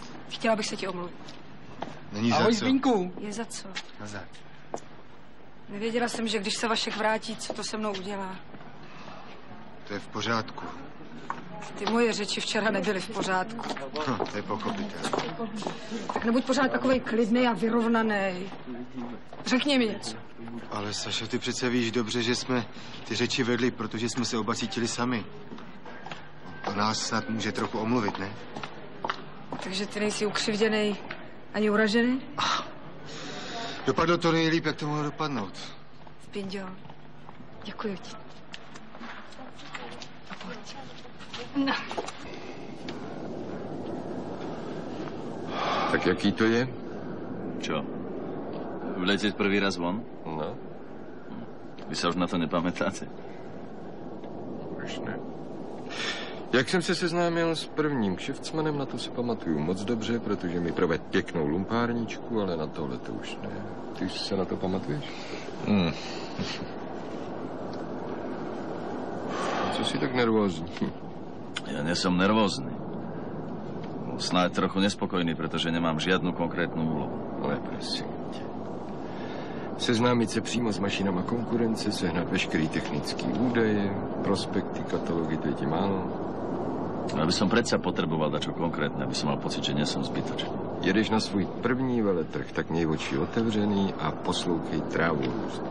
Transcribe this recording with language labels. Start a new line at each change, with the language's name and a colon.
Czech: Chtěla bych se ti omluvit. Není Ahoj, za co. Zbínku. Je za co? Nazad. Nevěděla jsem, že když se Vašek vrátí, co to se mnou udělá. To je v pořádku. Ty moje řeči včera nebyly v pořádku. To je pochopitelné. Tak nebuď pořád takovej klidnej a vyrovnaný. Řekni mi něco. Ale Sašo, ty přece víš dobře, že jsme ty řeči vedli, protože jsme se oba cítili sami. To nás snad může trochu omluvit, ne? Takže ty nejsi ukřivděnej ani uražený? Dopadlo to nejlíp, jak to mohlo dopadnout. Zbinďo, děkuji ti. A pojď. No. Tak jaký to je?
Slovak: Čo? Vletět prvý raz von?
Czech: No.
Slovak: Vy se už na to nepamätáte?
Czech: Už ne. Jak jsem se seznámil s prvním kšeftsmanem, na to si pamatuju moc dobře, protože mi proved pěknou lumpárničku, ale na tohle to už ne. Ty se na to pamatuješ? Co jsi tak nervózní?
Slovak: Ja nie som nervózny. Snáď trochu nespokojný, protože nemám žiadnu konkrétnu úlohu.
Czech: Ale prosím tě. Seznámit se přímo s mašinama konkurence, sehnat veškerý technický údaje, prospekty, katalogy, to je ti málo.
Slovak: Aby som predsa potreboval dačo konkrétne, aby som mal pocit, že nie som zbytočný.
Czech: Jedeš na svůj první veletrh, tak měj oči otevřený a poslouchej trávu růst.